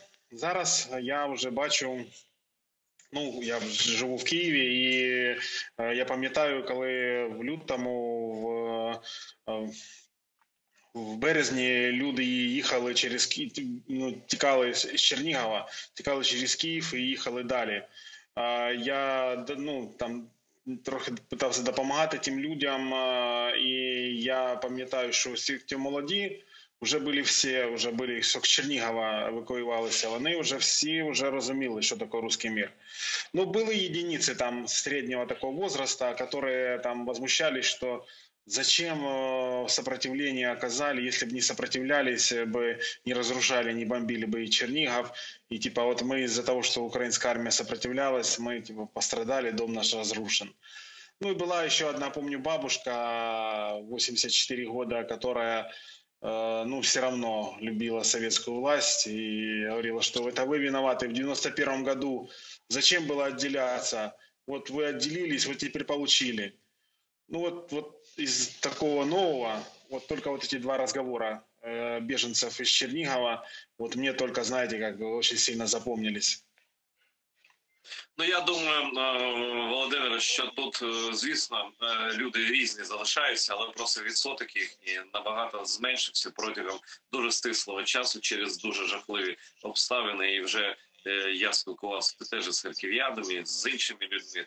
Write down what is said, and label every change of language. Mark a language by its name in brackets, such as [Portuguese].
[Ukrainian] Зараз я вже бачу, я живу в Києві, і я пам'ятаю, коли в лютому, в березні люди їхали тікали з Чернігова, тікали через Київ і їхали далі. Я трохи питався допомагати тим людям, і я пам'ятаю, що всі ті молоді, вже були, що з Чернігова евакуювалися, вони вже всі розуміли, що таке русский мир. Були єдиниці середнього такого [Russian] возраста, які возмущались, що зачем сопротивление оказали, если бы не сопротивлялись, бы не разрушали, не бомбили бы и Чернигов. И мы из-за того, что украинская армия сопротивлялась, мы пострадали, дом наш разрушен. И была еще одна, помню, бабушка, 84 года, которая ну, все равно любила советскую власть и говорила, что это вы виноваты в 91 году, зачем было отделяться, вот вы отделились, вот теперь получили. Ну вот из такого нового, вот только вот эти два разговора беженцев из Чернигова, вот мне только, знаете, как бы очень сильно запомнились. [Ukrainian] Ну, я думаю, Володимире, що тут, звісно, люди різні залишаються, але просто відсоток їхній набагато зменшився протягом дуже стислого часу через дуже жахливі обставини. І вже я спілкувався теж з харків'янами, з іншими людьми.